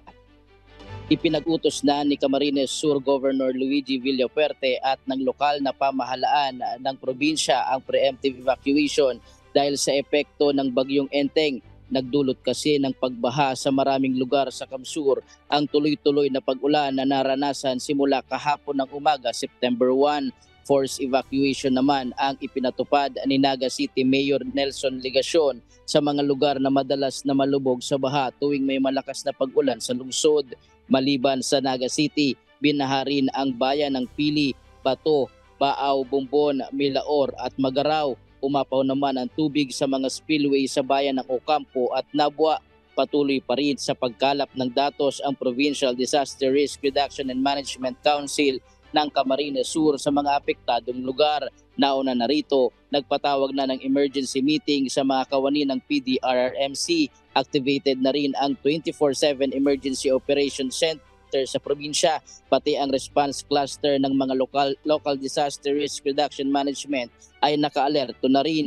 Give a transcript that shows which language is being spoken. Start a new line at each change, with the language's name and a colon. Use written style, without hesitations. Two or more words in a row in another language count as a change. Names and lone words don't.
Filipino: Ipinag-utos na ni Camarines Sur Governor Luigi Villafuerte at ng lokal na pamahalaan ng probinsya ang
English: preemptive evacuation
Filipino: dahil sa epekto ng bagyong Enteng. Nagdulot kasi ng pagbaha sa maraming lugar sa Camsur ang tuloy-tuloy na pag-ulan na naranasan simula kahapon ng umaga, September 1.
English: Forced evacuation
Filipino: naman ang ipinatupad ni Naga City Mayor Nelson Ligacion sa mga lugar na madalas na malubog sa baha tuwing may malakas na pag-ulan sa lungsod. Maliban sa Naga City, binaha rin ang bayan ng Pili, Bato, Baaw, Bumbon, Milaor at Magaraw. Umapaw naman ang tubig sa mga spillway sa bayan ng Ocampo at Nabwa. Patuloy pa rin sa pagkalap ng datos ang Provincial Disaster Risk Reduction and Management Council ng Camarines Sur sa mga apektadong lugar. Nauna na rito, nagpatawag na ng
English: emergency meeting
Filipino: sa mga kawani ng PDRRMC. Activated na rin ang 24/7 Emergency Operation Center sa probinsya, pati ang
English: response cluster
Filipino: ng mga
English: local disaster risk reduction management
Filipino: ay naka-alerto na rin.